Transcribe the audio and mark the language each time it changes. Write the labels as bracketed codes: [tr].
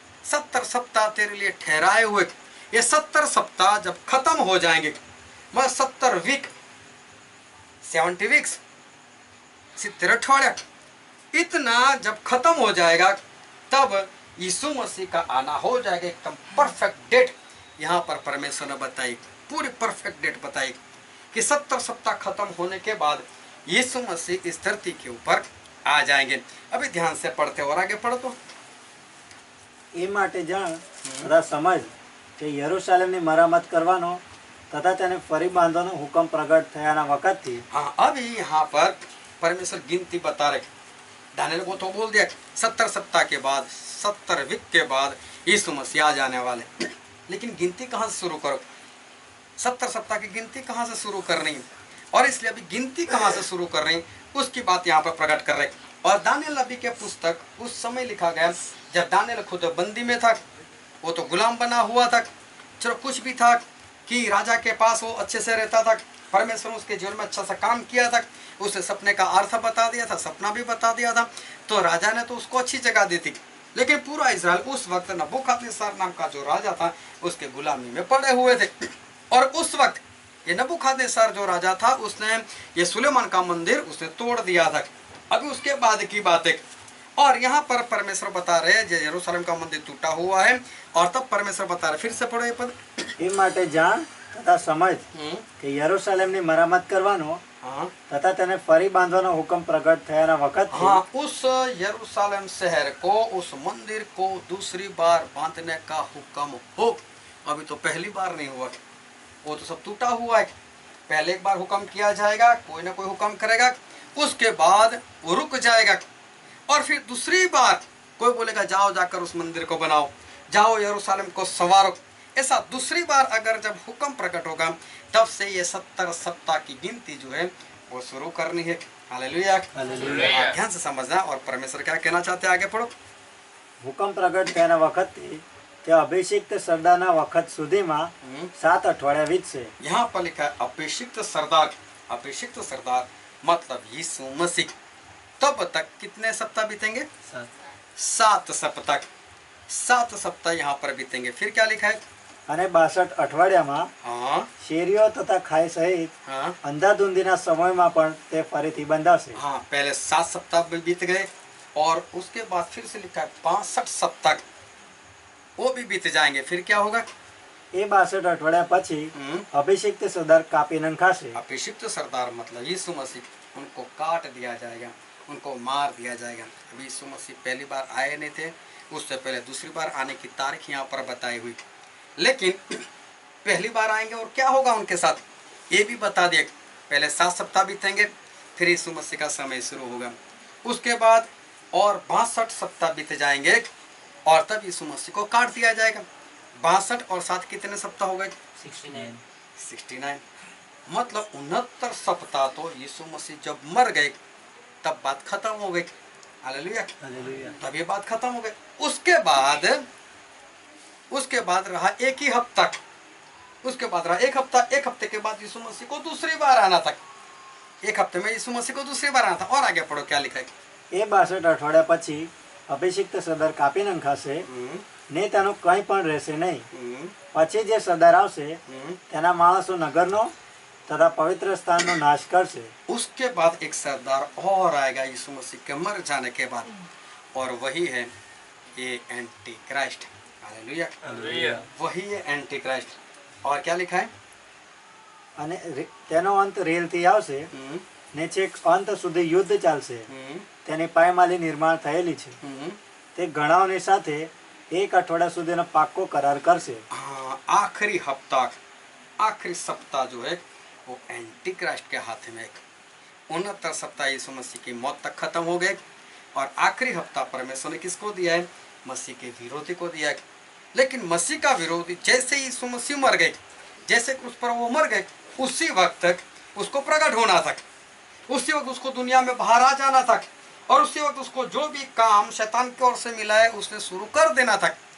[hi] 70 सप्ताह तेरे लिए ठहराए हुए। ये 70 सप्ताह जब खत्म हो जाएंगे, मतलब 70 वीक, 70 वीक्स, 70 अठवाडिया, इतना जब खत्म हो जाएगा तब यीशु मसीह का आना हो जाएगा। एकदम परफेक्ट डेट यहाँ पर परमेश्वर ने बताई, पूरी परफेक्ट डेट बताई कि 70 सप्ताह खत्म होने के बाद यीशु मसीह इस धरती के ऊपर आ जाएंगे। अभी ध्यान से पढ़ते और आगे पढ़ो तो। [gu] એ માટે જાણ તથા સમજ કે યરૂશાલેમની મરામત કરવાનો તથા તેને ફરી બાંધવાનો હુકમ પ્રગટ થયાના વખતથી। [hi] हाँ, अभी यहाँ पर परमेश्वर गिनती बता रहे। दानियल को तो बोल दिया 70 सप्ताह के बाद, 70 वीक के बाद यीशु मसीह आ जाने वाले। लेकिन गिनती कहाँ से शुरू करो, 70 सप्ताह की गिनती कहाँ से शुरू कर रही है, और इसलिए अभी गिनती कहाँ से शुरू कर रही है उसकी बात यहाँ पर प्रकट कर रहे। और दानियल नबी के पुस्तक उस समय लिखा गया जब दानियल खुद बंदी में था, वो तो गुलाम बना हुआ था। चलो कुछ भी था कि राजा के पास वो अच्छे से रहता था, परमेश्वर उसके जीवन में अच्छा सा काम किया था, उसे सपने का अर्थ बता दिया था, सपना भी बता दिया था, तो राजा ने तो उसको अच्छी जगह दी थी। लेकिन पूरा इस्राएल उस वक्त नबूखदनेस्सर नाम का जो राजा था उसके गुलामी में पड़े हुए थे। और उस वक्त ये नबूखदनेस्सर जो राजा था उसने ये सुलेमान का मंदिर उसने तोड़ दिया था। अभी उसके बाद की बात है। और यहाँ पर परमेश्वर बता रहे हैं यरूशलेम का मंदिर टूटा हुआ है, और तब परमेश्वर बता रहे, फिर से पढ़ो ये पद। [gu] એ માટે જાણ તથા સમજ કે યરૂશાલેમની મરામત કરવાનો [hi] हाँ [gu] તથા તેને ફરી બાંધવાનો હુકમ પ્રગટ થયાના વખતથી। [hi] हाँ, उस यरूशलेम शहर को, उस मंदिर को दूसरी बार बांधने का हुक्म हो। अभी तो पहली बार नहीं हुआ, वो तो सब टूटा हुआ है। पहले एक बार हुक्म किया जाएगा, कोई ना कोई हुक्म करेगा, उसके बाद वो रुक जाएगा, और फिर दूसरी बार कोई बोलेगा जाओ जाकर उस मंदिर को बनाओ, जाओ यरूशलेम को संवारो। ऐसा दूसरी बार अगर जब हुक्म प्रकट होगा, तब से ये 70 सप्ताह की गिनती जो है वो शुरू करनी है। हालेलुया। हालेलुया। ध्यान से समझना। और परमेश्वर क्या कहना चाहते हैं, आगे पढ़ो। [gu] હુકમ પ્રગટ થયાના વખતથી તે અભિષિક્ત સરદારના વખત સુધીમાં 7 અઠવાડિયા વીતશે। [hi] यहाँ पर लिखा है अभिषिक्त सरदार। अभिषिक्त सरदार मतलब यीशु मसीह। तब तक कितने सप्ताह बीतेंगे? 7 सप्ताह। 7 सप्ताह यहाँ पर बीतेंगे। फिर क्या लिखा है? [gu] અને 62 અઠવાડિયામાં [hi] हाँ [gu] શેરીઓ તથા ખાઈ સહિત [hi] हाँ [gu] અંધાધૂંધીના સમયમાં પણ તે ફરીથી બંધાશે। [hi] हाँ, पहले 7 सप्ताह भी बीत गए और उसके बाद फिर से लिखा है 62 सप्ताह, वो भी बीत जाएंगे। फिर क्या होगा? [gu] એ 62 અઠવાડિયા પછી અભિષિક્ત સરદાર કાપી નંખાશે। [hi] अभिषिक्त सरदार मतलब यीशु मसीह, उनको काट दिया जाएगा, उनको मार दिया जाएगा। अभी यीशु मसीह पहली बार आए नहीं थे, उससे पहले दूसरी बार आने की तारीख यहाँ पर बताई हुई, लेकिन पहली बार आएंगे और क्या होगा उनके साथ ये भी बता दिया। पहले 7 सप्ताह बीतेंगे, फिर यीशु मसीह का समय शुरू होगा। उसके बाद और 62 सप्ताह बीत जाएंगे और तब यीशु मसीह को काट दिया जाएगा। 62 और 7 कितने सप्ताह हो गए? 69। मतलब 69 सप्ताह तो यीशु मसीह जब मर गए तब बात खत्म हो गई। हालेलुया। तब ये बात खत्म हो गई। उसके बाद रहा एक ही हफ्ता। उसके बाद रहा एक हफ्ता। एक हफ्ते के बाद यीशु मसीह को दूसरी बार आना था। एक हफ्ते में यीशु मसीह को दूसरी बार आना था। और आगे पढ़ो क्या लिखा है? [gu] એ 62 અઠવાડિયા પછી અભિષિક્ત સરદાર કાપી નંખાશે ને તેનું કંઈ પણ રહેશે નહીં। પછી જે સરદાર આવશે તેના માણસો નગરનો તથા પવિત્ર સ્થાનનો નાશ કરશે। [hi] उसके बाद एक सरदार और आएगा यीशु मसीह के मर जाने के बाद, और वही है ये एंटी क्राइस्ट। हालेलुया। वही है एंटी क्राइस्ट। और क्या लिखा है? [gu] અને તેનો અંત રેલથી આવશે ને છેક અંત સુધી યુદ્ધ ચાલશે। તેની પાયમાલી નિર્માણ થયેલી છે। તે ગણાઓની સાથે 1 અઠવાડિયા સુધીનો પાક્કો કરાર કરશે। [hi] हाँ, आखिरी हफ्ता, आखिरी सप्ताह जो है वो एंटी क्राइस्ट के हाथ में। 69 सप्ताह यीशु मसीह की मौत तक खत्म हो गए और आखिरी हफ्ता परमेश्वर ने किसको दिया है? मसीह के विरोधी को दिया है। लेकिन मसीह का विरोधी जैसे यीशु मसीह मर गए, जैसे क्रूस पर वो मर गए, उसी वक्त तक उसको प्रकट होना था, उसी वक्त उसको दुनिया में बाहर आ जाना था, और उसी वक्त उसको जो भी काम शैतान की ओर से मिला है उसने शुरू कर देना था।